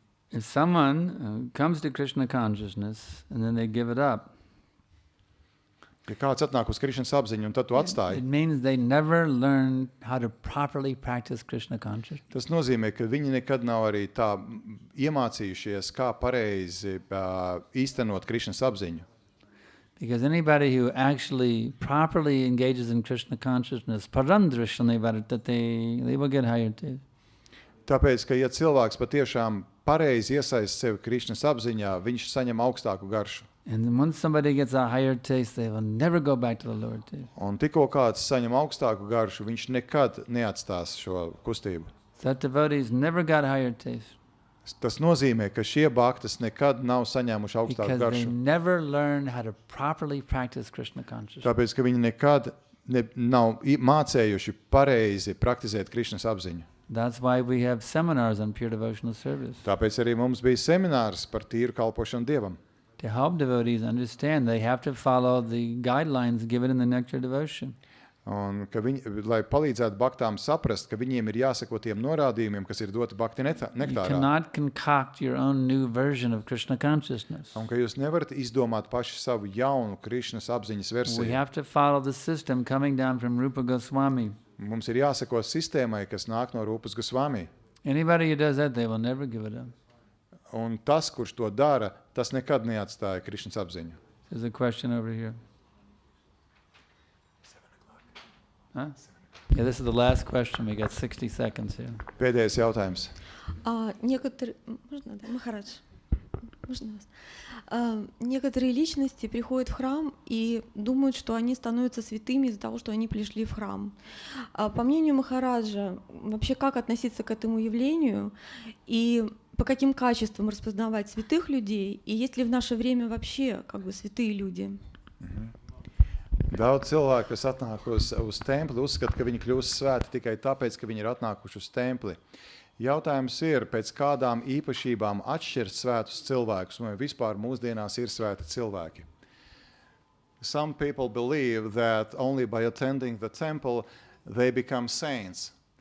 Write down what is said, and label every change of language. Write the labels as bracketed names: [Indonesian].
[English] If someone comes to Krishna consciousness and then they give it up, [Latvian] Ja kāds atnāk uz Krišnas apziņu un tad tu atstāji, [English] it means they never learn how to properly practice Krishna consciousness. [Latvian] tas nozīmē, ka viņi nekad nav arī tā iemācījušies, kā pareizi īstenot Krišnas apziņu. [English] Because anybody who actually properly engages in Krishna consciousness, parandrishnani vartate, they will get higher too. [Latvian] Tāpēc, ka ja cilvēks patiešām pareizi iesaist sevi Krišnas apziņā, viņš saņem augstāku garšu. [English] And once somebody gets a higher taste, they will never go back to the Lord too. [Latvian] Un tikko kāds saņem augstāku garšu, viņš nekad neatstās šo kustību. [English] So devotees never got higher taste. [Latvian] Tas nozīmē, ka šie bhaktas nekad nav saņēmuši augstāku [English] Because they [Latvian] garšu. [English] never learn how to properly practice Krishna consciousness. [Latvian] Tāpēc, ka viņi nekad nav mācējuši pareizi praktizēt Krišnas apziņu. [English] That's why we have seminars on pure devotional service. [Latvian] Tāpēc arī mums bija seminārs par tīru kalpošanu Dievam. [English] To help devotees understand, they have to follow the guidelines given in the Nectar devotion. [Latvian] Un ka viņi, lai palīdzētu bhaktām saprast, ka viņiem ir jāseko tiem norādījumiem, kas ir doti bhakti [English] You [Latvian] nektārā. [English] cannot concoct your own new version of Krishna consciousness. [Latvian] Un ka jūs nevarat izdomāt paši savu jaunu Krišnas apziņas [English] We [Latvian] versiju. [English] have to follow the system coming down from Rupa Goswami. [Latvian] Mums ir jāseko sistēmai, kas nāk no Rūpas Gosvami. [English] Anybody who does that, they will never give it up. [Latvian] Un tas, kurš to dara, tas nekad neatstāja Krišnas apziņu. [English] There's a question over here. Huh? Yeah, this is the last question. We got 60 seconds here. [Latvian] Pēdējais jautājums. [Russian] Некоторые... Можно, да, Махарадж? Можно вас? Некоторые личности приходят в храм и думают, что они становятся святыми из-за того, что они пришли в храм. По мнению Махараджа, вообще как относиться к этому явлению и по каким качествам распознавать святых людей, и есть ли в наше время вообще как бы святые люди? [Latvian] Daudz cilvēku, kas atnāk uz templi, uzskata, ka viņi kļūst svēti tikai tāpēc, ka viņi ir atnākuši uz templi. Jautājums ir, pēc kādām īpašībām atšķirt svētus cilvēkus, vai vispār mūsdienās ir svēti cilvēki. [English] Some people believe that only by attending the temple they become saints.